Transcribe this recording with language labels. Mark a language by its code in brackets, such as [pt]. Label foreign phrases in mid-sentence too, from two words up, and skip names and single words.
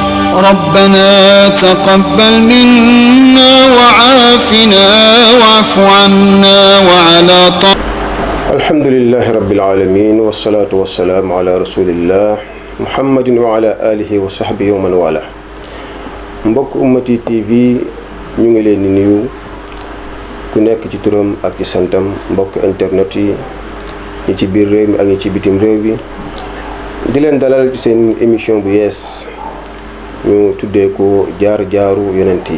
[ar] ربنا تقبل منا وعافنا واعف عنا وعلى الحمد لله رب العالمين والصلاة والسلام على رسول الله محمد وعلى آله وصحبه ومن والاه. [wo] mbokk Ummati TV ñu ngi leen di nuyu ku nekk ci turam ak ci santam, mbokk internet yi ñi ci biir réew mi ak ñi ci bitim réew bi, di leen dalal ci seen émission bu yees ñu tuddee ko jaar-jaaru yonent yi.